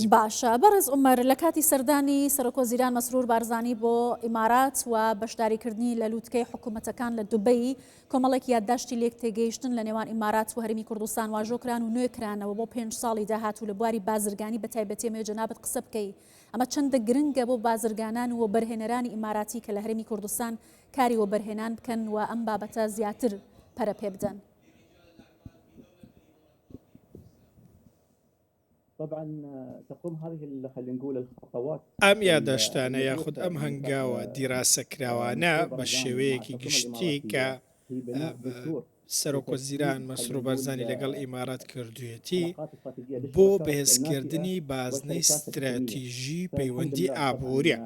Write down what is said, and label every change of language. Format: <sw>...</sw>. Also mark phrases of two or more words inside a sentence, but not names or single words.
<ckb>باشە بەڕێز عومەر، لە کاتی سەردانی سەرۆکوەزیران مەسرور بارزانی بۆ ئیمارات و بەشداریکردنی لە لووتکەی حکوومەتەکان لە دوبەی کۆمەڵێک یادداشتی لێک تێگەیشتن لە نێوان ئیمارات و هەرێمی کوردستان واژۆکران و نوێکرانەوە بۆ 5 ساڵی داهاتوو لە بواری بازرگانی بەتایبەتی ئەمە جەنابەت قسە بکەی. ئەمە چەندە گرنگە بۆ بازرگانان و بەرهێنەرانی ئیماراتی کە لە هەرێمی کوردستان کاری وە بەرهێنان بکەن و ئەم بابەتە زیاتر پەرە پێ بدەن؟</ckb> <ar>طبعا تقوم هذه خلينا نقول الخطوات</ar> <ckb>ئەم یادداشتانە یاخود ئەم هەنگاوە دیراسە کراوانە بە شێوەیەکی گشتی کە سەرۆکوەزیران مەسرور بارزانی لەگەڵ ئیمارات کردوێتی بۆ بەهێزکردنی بازنەی استراتیژی پەیوەندی ئابووریە.</ckb>